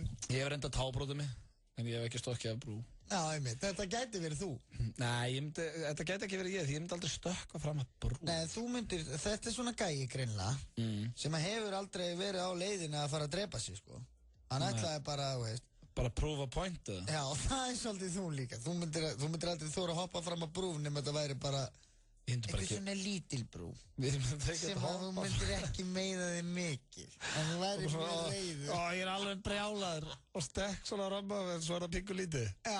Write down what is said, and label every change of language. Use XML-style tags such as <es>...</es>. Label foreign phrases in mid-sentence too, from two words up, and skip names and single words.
<is>Ég hef reynda tábrótið mig, en ég hef ekki stokkið af brú. Einmitt, þetta gæti verið þú. Nei, þetta gæti ekki verið ég, því ég myndi aldrei stökka fram að brú. Nei, þú myndir, þetta svona gæi greinlega, sem hefur aldrei verið á leiðinu að fara að drepa sig, sko. Hann ætlaði bara, veist.</is> <en>Bara prove a point,</en> <is>eða? Já, það svolítið þú líka. Þú myndir aldrei þóra að hoppa fram að brú nema þetta væri bara eitthvað svona lítil brú. Sem að þú myndir ekki meiða þig mikil. En þú væri mjög reiður. Ég er alveg brjálaður og stekk svona ramma en svo er það pingu lítið.</is>